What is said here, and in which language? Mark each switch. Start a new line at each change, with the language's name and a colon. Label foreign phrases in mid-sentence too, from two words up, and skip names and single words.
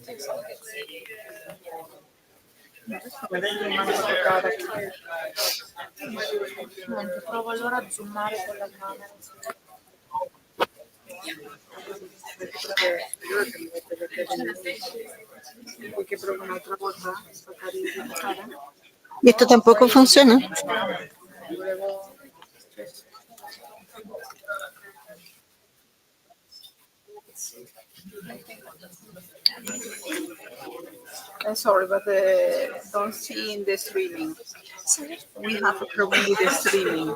Italian: Adesso vedete manco toccare. Niente, provo allora a zoomare con la camera. Vuoi che provo un'altra volta a staccare il cara?
Spanish: ¿Y esto tampoco funciona?
Italian: Volevo...
English: sorry, but don't see in the streaming. Sorry? We have a problem with the streaming.